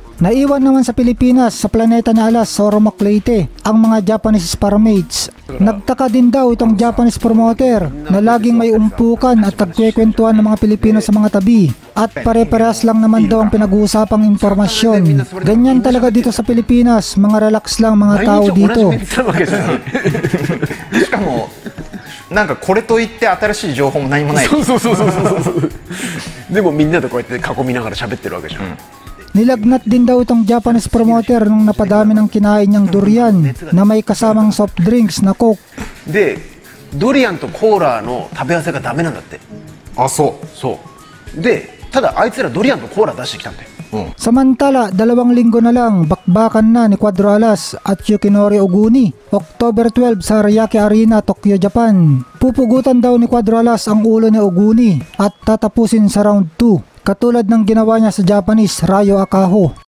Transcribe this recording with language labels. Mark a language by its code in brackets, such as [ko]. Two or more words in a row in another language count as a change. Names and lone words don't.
[tl] Naiwan naman sa Pilipinas sa planeta na Alas sa Oromac Leyte ang mga [en] Japanese sparmates. [tl] Nagtaka din daw itong [en] Japanese promoter [tl] na laging may umpukan at nagkwekwentuhan ng mga Pilipino sa mga tabi at pare-parehas lang naman daw ang pinag-uusapang impormasyon. Ganyan talaga dito sa Pilipinas, mga relax lang mga tao dito. [ja] しかもなんかこれといって新しい情報も何もない。でもみんなでこうやって囲みながら喋ってるわけじゃん。 [tl] Nilagnat din daw itong [en] Japanese promoter [tl] nung napadami ng kinain niyang durian na may kasamang [en] soft drinks [tl] na Coke. [ja] で、ドリアンとコーラの食べ合わせがダメなんだって。あ、そう。そう。で、 ただあいつらドリアンとコーラ出してきたんだよ。 [tl] Samantala, 2 linggo na lang, bakbakan na ni Cuadro Alas at Yukinori Oguni. October 12 sa Ariake Arena, Tokyo, Japan. Pupugutan daw ni Cuadro Alas ang ulo ni Oguni at tatapusin sa round 2. Katulad ng ginawa niya sa Japanese Ryo Akaho.